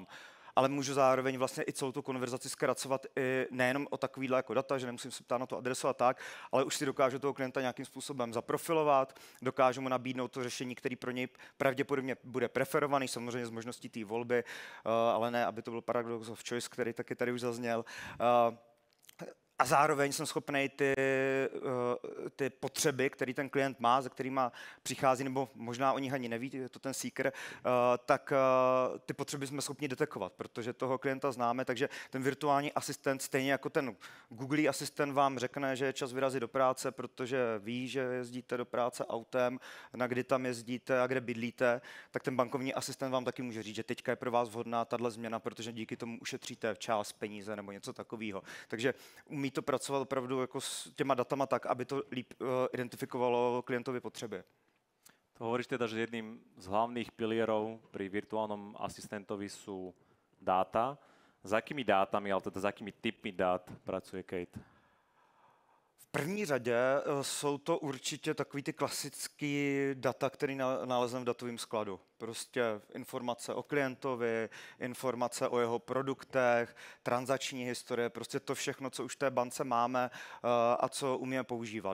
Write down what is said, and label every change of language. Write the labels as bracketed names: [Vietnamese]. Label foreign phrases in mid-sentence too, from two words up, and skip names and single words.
[Czech] Ale můžu zároveň vlastně i celou tu konverzaci zkracovat i nejenom o takovýhle jako data, že nemusím se ptát na to adresu a tak, ale už si dokážu toho klienta nějakým způsobem zaprofilovat, dokážu mu nabídnout to řešení, který pro něj pravděpodobně bude preferovaný, samozřejmě z možností té volby, ale ne, aby to byl [English] paradox of choice, [Czech] který taky tady už zazněl. A zároveň jsem schopný ty potřeby, které ten klient má, se kterými přichází, nebo možná o nich ani neví, je to ten seeker, tak ty potřeby jsme schopni detekovat, protože toho klienta známe, takže ten virtuální asistent, stejně jako ten Google asistent vám řekne, že je čas vyrazit do práce, protože ví, že jezdíte do práce autem, na kdy tam jezdíte a kde bydlíte, tak ten bankovní asistent vám taky může říct, že teďka je pro vás vhodná tahle změna, protože díky tomu ušetříte čas, peníze nebo něco takového. Takže umí to pracovat opravdu jako s těma datama tak, aby to líp identifikovalo klientově potřeby. [Slovak] To hovoríš teda, že jedným z hlavných pilierov pri virtuálnom asistentovi sú dáta. S akými dátami, ale teda s akými typmi dát pracuje Kate? [Czech] V první řadě jsou to určitě takový ty klasický data, které nalezneme v datovém skladu. Prostě informace o klientovi, informace o jeho produktech, transakční historie, prostě to všechno, co už v té bance máme a co umíme používat.